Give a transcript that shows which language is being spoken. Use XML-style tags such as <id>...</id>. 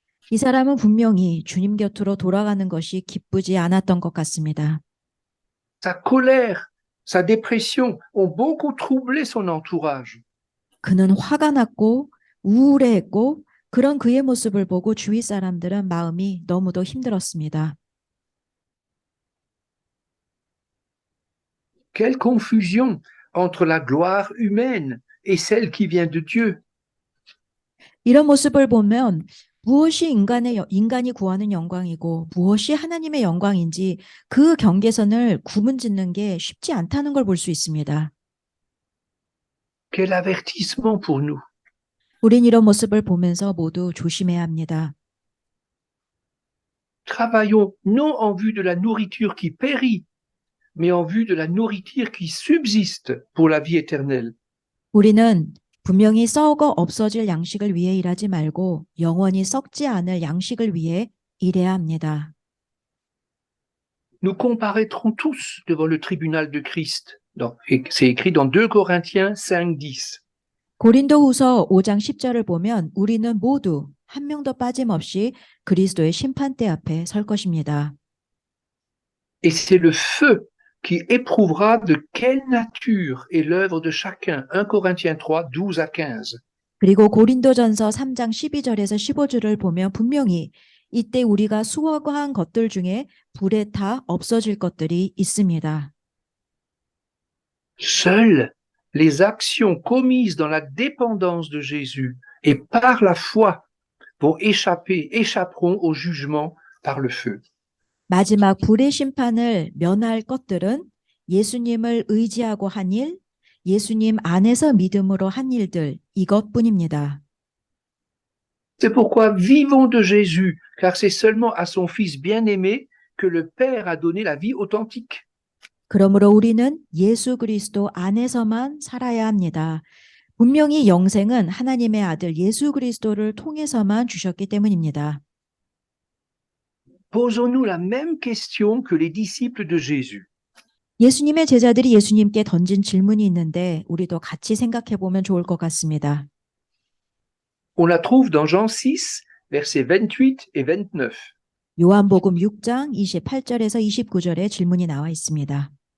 <ko>이 사람은 분명히 주님 곁으로 돌아가는 것이 기쁘지 않았던 것 같습니다.</ko> <fr>Sa colère, sa dépression ont beaucoup troublé son entourage.</fr> <ko>그는 화가 났고 우울해했고 그런 그의 모습을 보고 주위 사람들은 마음이 너무도 힘들었습니다.</ko> <fr>Quelle confusion entre la gloire humaine et celle qui vient de Dieu.</fr> <ko>이런 모습을 보면 무엇이 인간이 구하는 영광이고 무엇이 하나님의 영광인지 그 경계선을 구분짓는 게 쉽지 않다는 걸 볼 수 있습니다.</ko> <fr>Quel avertissement pour nous.</fr> <ko>우린 이런 모습을 보면서 모두 조심해야 합니다.</ko> <fr>Travaillons non en vue de la nourriture qui périt, mais en vue de la nourriture qui subsiste pour la vie éternelle.</fr> <ko>우리는 분명히 썩어 없어질 양식을 위해 일하지 말고 영원히 썩지 않을 양식을 위해 일해야 합니다.</ko> <fr>Nous comparaîtrons tous devant le tribunal de Christ. C'est écrit dans 2 Corinthiens 5:10.</fr> <ko>고린도후서 5장 10절을 보면 우리는 모두 한 명도 빠짐없이 그리스도의 심판대 앞에 설 것입니다.</ko> <fr>Et c'est le feu qui éprouvera de quelle nature est l'œuvre de chacun. 1 Corinthiens 3, 12 à 15.</fr> <ko>그리고 고린도전서 3장 12절에서 15절을 보면 분명히 이때 우리가 수확한 것들 중에 불에 타 없어질 것들이 있습니다.</ko> <fr>Seules les actions commises dans la dépendance de Jésus et par la foi échapperont au jugement par le feu.</fr> <ko>마지막 불의 심판을 면할 것들은 예수님을 의지하고 한 일, 예수님 안에서 믿음으로 한 일들 이것뿐입니다.</ko> <fr>C'est pourquoi vivons de Jésus, car c'est seulement à son Fils bien-aimé que le Père a donné la vie authentique.</fr> <ko>그러므로 우리는 예수 그리스도 안에서만 살아야 합니다. 분명히 영생은 하나님의 아들 예수 그리스도를 통해서만 주셨기 때문입니다.</ko> <fr>Posons-nous la même question que les disciples de Jésus.</fr> <ko>예수님의 제자들이 예수님께 던진 질문이 있는데 우리도 같이 생각해 보면 좋을 것 같습니다.</ko> <fr>On la trouve dans Jean 6, versets 28 et 29.</fr> <ko>요한복음 6장 28절에서 29절에 질문이 나와 있습니다.</ko>